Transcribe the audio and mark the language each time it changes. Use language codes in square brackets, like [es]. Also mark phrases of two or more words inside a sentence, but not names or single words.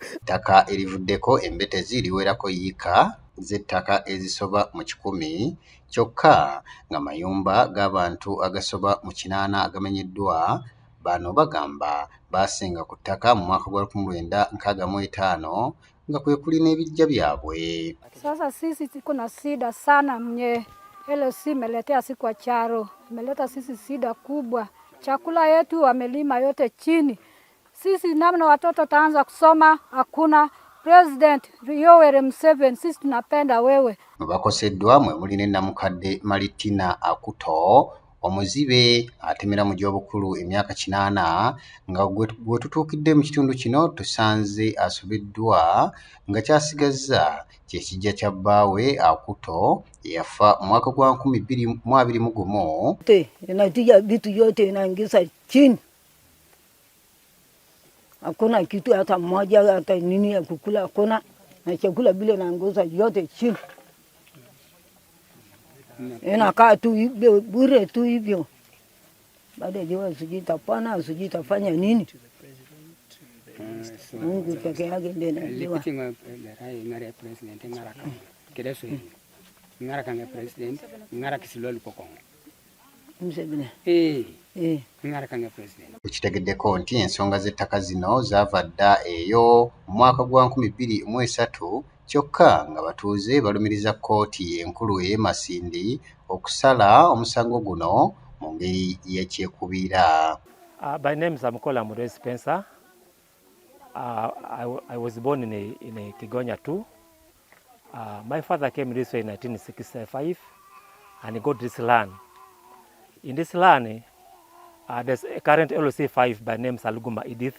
[lg] Ettaka erivuddeko embetezi liwerako yiika z'ettaka ezisoba mu 100 kyokka nga mayumba g'abantu agasoba mu 80 agamenyeddwa. Bano bagamba baasenga ku ttaka mu mwaka gwa 1965 nga kwe kuli n'ebijja byabwe. [sw] Sasa sisi tuko na shida sana mwenye LC imeletea si kwa charo, imeleta sisi shida kubwa. Chakula yetu wamelima yote chini. Sisi namna watoto taanza kusoma hakuna. President Yoweri Museveni, sisi tunapenda wewe. [lg] Bakoseddwa mwe muli ne Namukadde Malitina Akuto omuzibe atemera mu gy'obukulu emyaka 80 nga gwe tutuukidde mu kitundu kino tusanze asobeddwa nga kyasigazza kyekijja kya bbaawe Akuto yafa mu mwaka gwa 2021. [sw] Inatija vitu yote inaingiza chini. Hakuna kitu hata moja hata nini ya kukula hakuna, na chakula bila naanguza yote chini. Inakaa tu hivyo bure tu hivyo. Baada ya sijui tapana sijui tafanya nini. Mungu peke yake ndiye anajua. Ngara president ngaraka. Kideso ngaraka nga president ngara kisiloli pokongo. Museveni. Ngaraka nga president. [lg] Tukitegeddeko nti ensonga z'ettaka zino zaava dda eyo mu mwaka gwa 2003 kyokka nga batuuze balumiriza kkooti enkulu ey'e Masindi okusala omusango guno mu ngeri y'ekyekubiira. [en] My name is Amukola Murray Spencer. I was born in a Kigonya too. My father came this way in 1965 and he got this land. In this land, there's a current LOC5 by name Saluguma Edith.